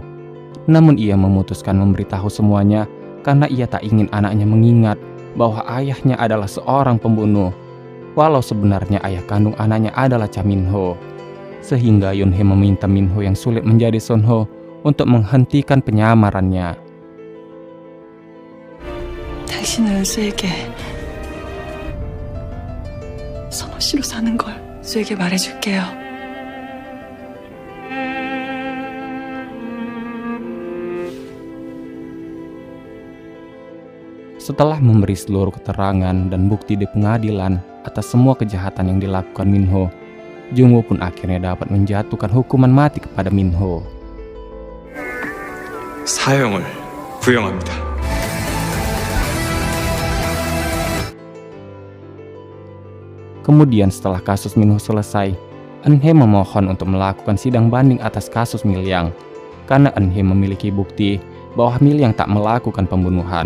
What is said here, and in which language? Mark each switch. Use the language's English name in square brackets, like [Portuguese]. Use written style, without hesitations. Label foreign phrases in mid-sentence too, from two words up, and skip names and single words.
[Indonesian] Namun ia memutuskan memberitahu semuanya karena ia tak ingin anaknya mengingat bahwa ayahnya adalah seorang pembunuh, walau sebenarnya ayah kandung anaknya adalah Cha Minho. Sehingga Yeonhae meminta Minho yang sulit menjadi Sonho untuk menghentikan penyamarannya. [Korean] 당신은 은수에게 선호 씨로 사는 걸 수에게 말해줄게요. [Indonesian] Setelah memberi seluruh keterangan dan bukti di pengadilan atas semua kejahatan yang dilakukan Minho, Jungwoo pun akhirnya dapat menjatuhkan hukuman mati kepada Minho. [Korean] 사형을 구형합니다. [Indonesian] Kemudian setelah kasus Minho selesai, Eunhae memohon untuk melakukan sidang banding atas kasus Milyang karena Eunhae memiliki bukti bahwa Milyang tak melakukan pembunuhan.